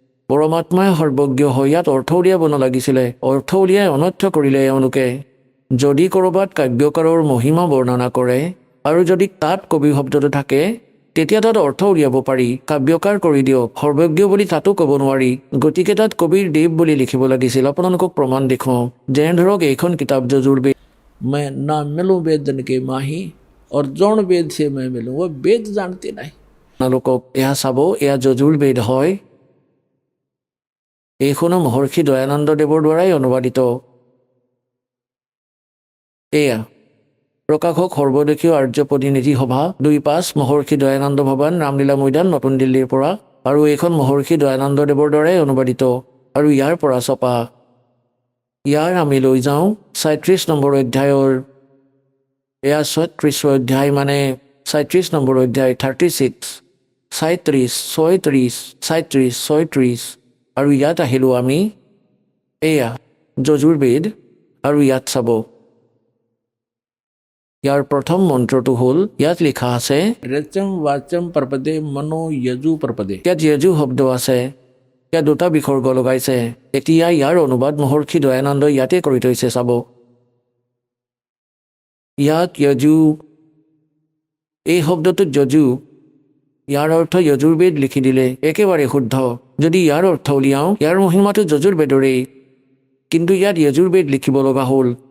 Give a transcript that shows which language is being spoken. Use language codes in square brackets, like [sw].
[as] পৰমাত্মাই সৰ্বজ্ঞ হয়, ইয়াত অৰ্থ উলিয়াব নালাগিছিলে, অৰ্থ উলিয়াই অনৰ্থ কৰিলে এওঁলোকে। যদি ক'ৰবাত কাব্যকাৰৰ মহিমা বৰ্ণনা কৰে আৰু যদি তাত কবি শব্দটো থাকে, তেতিয়া তাত অৰ্থ উলিয়াব পাৰি, কাব্যকাৰ কৰি দিয়ক। সৰ্বজ্ঞ বুলি তাতো ক'ব নোৱাৰি, গতিকে তাত কবিৰ দেৱ বুলি লিখিব লাগিছিল। আপোনালোকক প্ৰমাণ দেখুৱাওঁ। যেনে ধৰক এইখন কিতাপ যজুৰ্বেদ, [hi] मैं ना मिलूं वेदन के माही और जौन वेद से मैं मिलूं, वो वेद जानते नहीं। [as] আপোনালোকক এয়া চাব, এয়া যজুৰ্বেদ হয়। এইখনো মহৰ্ষি দয়ানন্দ দেৱৰ দ্বাৰাই অনুবাদিত। এয়া প্ৰকাশক সৰ্বদেশীয় আৰ্য প্ৰতিনিধি সভা 2-5 মহৰ্ষি দয়ানন্দ ভৱন, ৰামলীলা মৈদান, নতুন দিল্লীৰ পৰা। আৰু এইখন মহৰ্ষি দয়ানন্দ দেৱৰ দ্বাৰাই অনুবাদিত আৰু ইয়াৰ পৰা ছপা। ইয়াৰ আমি লৈ যাওঁ 37 নম্বৰ অধ্যায়ৰ, এয়া 36 অধ্যায় মানে 37 নম্বৰ অধ্যায় 36, 37, 36, 37, 36। আৰু ইয়াত আহিলোঁ আমি, এয়া যজুৰ্বেদ, আৰু ইয়াত চাব ইয়াৰ প্ৰথম মন্ত্ৰটো হ'ল, ইয়াত লিখা আছে [sa] रचम वाचम प्रपदे मनो यजु प्रपदे। [as] ইয়াত যজু শব্দ আছে, ইয়াত 2টা বিসৰ্গ লগাইছে। এতিয়া ইয়াৰ অনুবাদ মহৰ্ষি দয়ানন্দই ইয়াতে কৰি থৈছে, চাব। ইয়াত যজু, এই শব্দটোত যজু, ইয়াৰ অৰ্থ যজুৰ্বেদ লিখি দিলে, একেবাৰে শুদ্ধ। যদি ইয়াৰ অৰ্থ উলিয়াওঁ, ইয়াৰ মহিমাটো যজুৰ্বেদৰেই, কিন্তু ইয়াত যজুৰ্বেদ লিখিব লগা হ'ল।